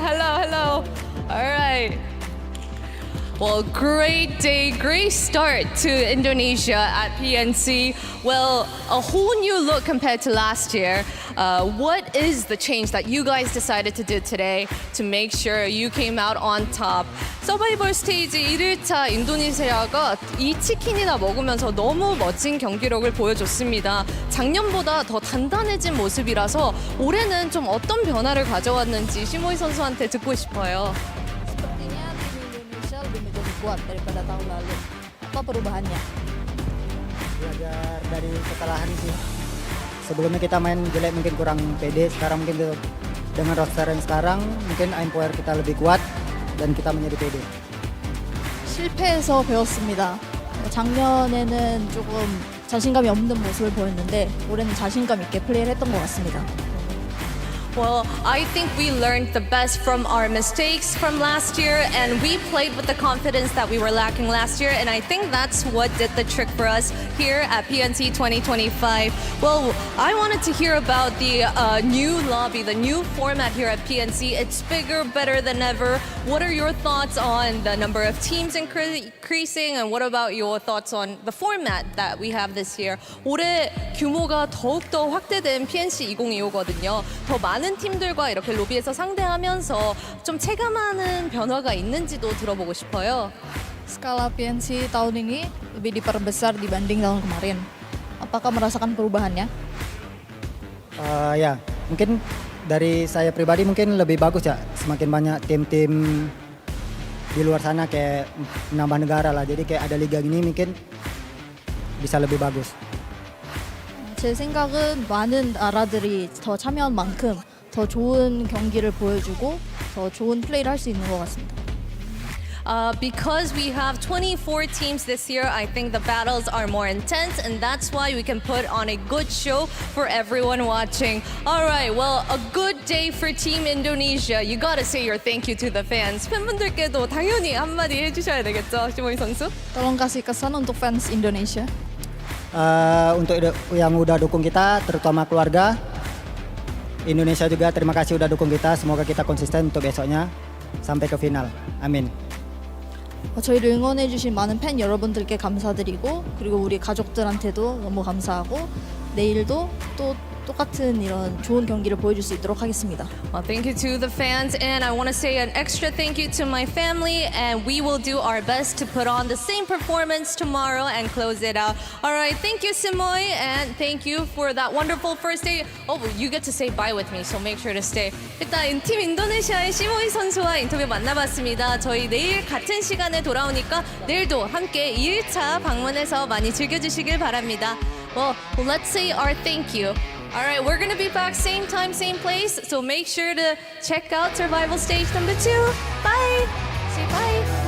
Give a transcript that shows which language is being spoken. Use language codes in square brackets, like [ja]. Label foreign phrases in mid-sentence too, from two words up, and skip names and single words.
[en] Hello, hello. All right. Well, great day, great start to Indonesia at PNC. Well, a whole new look compared to last year. What is the change that you guys decided to do today to make sure you came out on top? [ko] 서바이벌 스테이지 1일차 인도네시아가 2치킨이나 먹으면서 너무 멋진 경기력을 보여줬습니다. 작년보다 더 단단해진 모습이라서 올해는 좀 어떤 변화를 가져왔는지 시모이 선수한테 듣고 싶어요. [id] Kuat daripada tahun lalu. Apa perubahannya? Belajar dari kesalahan sih. Sebelumnya kita main jelek, mungkin kurang pede. Sekarang mungkin dengan roster yang sekarang mungkin [en] aim power [id] kita lebih kuat dan kita menjadi pede. [ko] 실패해서 배웠습니다. 작년에는 조금 자신감이 없는 모습을 보였는데 올해는 자신감 있게 플레이를 했던 것 같습니다. [en] Well, I think we learned the best from our mistakes from last year, and we played with the confidence that we were lacking last year, and I think that's what did the trick for us here at PNC 2025. Well, I wanted to hear about the new lobby, the new format here at PNC. It's bigger, better than ever. What are your thoughts on the number of teams increasing, and what about your thoughts on the format that we have this year? [ko] 올해 규모가 더욱더 확대된 PNC 2025거든요. 더 많은 팀들과 이렇게 로비에서 상대하면서 좀 체감하는 변화가 있는지도 들어보고 싶어요. [id] Skala PNC tahun ini lebih diperbesar dibanding tahun kemarin. Apakah merasakan perubahannya? Ya, mungkin dari saya pribadi mungkin lebih bagus ya. Semakin banyak tim-tim di luar sana kayak menambah negara lah. Jadi kayak ada liga gini mungkin bisa lebih bagus. [ko] 제 생각은 많은 나라들이 더 참여한 만큼 더 좋은 경기를 보여주고 더 좋은 플레이를 할 수 있는 것 같습니다. [en] Because we have 24 teams this year, I think the battles are more intense, and that's why we can put on a good show for everyone watching. All right, well, a good day for Team Indonesia. You gotta say your thank you to the fans. [ko] 팬분들께도 당연히 한마디 해주셔야 되겠죠, 시모이 선수? [id] Tolong kasih kesan untuk fans Indonesia. Untuk yang udah dukung kita, terutama keluarga Indonesia juga, terima kasih udah dukung kita. Semoga kita konsisten untuk besoknya sampai ke final. Amin. [ko] 저희를 응원해주신 많은 팬 여러분들께 감사드리고 그리고 우리 가족들한테도 너무 감사하고 내일도 또 똑같은 이런 좋은 경기를 보여줄 수 있도록 하겠습니다. [en] Well, thank you to the fans, and I want to say an extra thank you to my family, and we will do our best to put on the same performance tomorrow and close it out. All right, thank you, Simoy, and thank you for that wonderful first day. Oh, you get to say bye with me, so make sure to stay. [ko] 일단 팀 인도네시아의 시모이 선수와 인터뷰 만나봤습니다. 저희 내일 같은 시간에 돌아오니까 내일도 함께 2일차 방문해서 많이 즐겨주시길 바랍니다. [en] Well, let's say our thank you. All right, we're going to be back same time, same place. So make sure to check out Survival Stage number 2. Bye. Say bye.